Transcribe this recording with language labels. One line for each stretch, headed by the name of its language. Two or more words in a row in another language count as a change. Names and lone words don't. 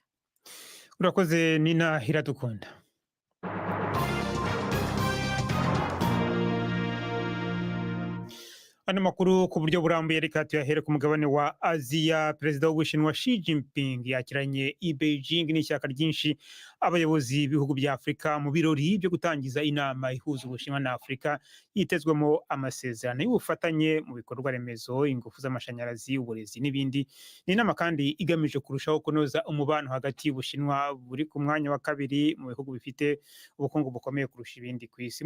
Rundi: Urakoze Nina Iradukunda. Ano makuru ku buryo burambuye reka tuyahere ku mugabane wa Aziya.
Kinyarwanda: Perezida w'Ubushinwa Xi Jinping yakiranye i Beijing n'ishyaka ryinshi abayobozi b'ibihugu bya Afrika mu birori byo gutangiza inama ihuza Ubushinwa na Afrika yitezwemo amasezerano y'ubufatanye mu bikorwa remezo, ingufu z'amashanyarazi, uburezi n'ibindi. Ni inama kandi igamije kurushaho kunoza umubano hagati y'Ubushinwa buri ku mwanya wa kabiri mu bihugu bifite ubukungu bukomeye kurusha ibindi ku isi.